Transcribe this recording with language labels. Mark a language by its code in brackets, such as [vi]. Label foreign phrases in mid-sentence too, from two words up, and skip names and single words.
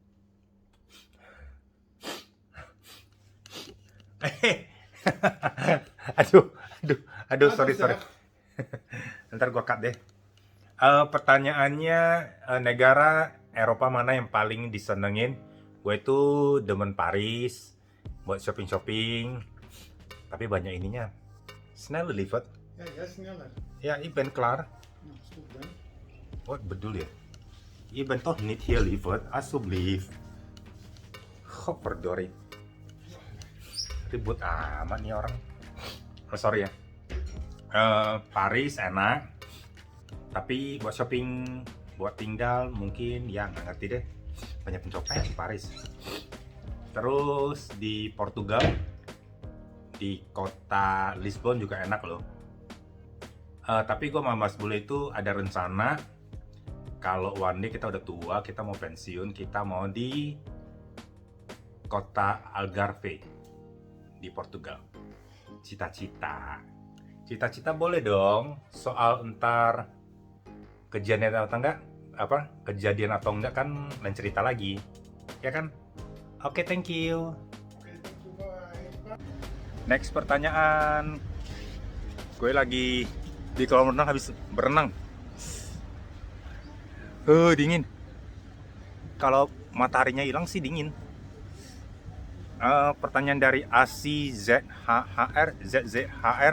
[id] aduh, sorry. Ntar gue cut deh. Pertanyaannya, negara Eropa mana yang paling disenengin? Gue itu demen Paris buat shopping. Tapi banyak ininya. [nl] Sneller liefert. Ja, sneller. Ja, ik ben klaar. Nou, stop dan. Wat bedoel je? Je bent toch niet hier lieverd, alsjeblieft. Godverdorie. [id] Ribut amat nih orang. Oh, sorry ya. Paris enak. Tapi buat shopping, buat tinggal mungkin ya nggak ngerti deh. Banyak pencopet di Paris. Terus di Portugal, di kota Lisbon juga enak loh. Tapi gue sama Mas Bule itu ada rencana, kalau [en] one day [id] kita udah tua, kita mau pensiun, kita mau di kota Algarve di Portugal. Cita-cita boleh dong. Soal entar kejadian atau enggak kan lain cerita lagi, ya kan? Oke, [en] thank you. Oké, thank you, bye. [id] Next pertanyaan. Gue lagi di kolam renang habis berenang. Dingin. Kalau mataharinya hilang sih dingin. Pertanyaan dari ZZHR.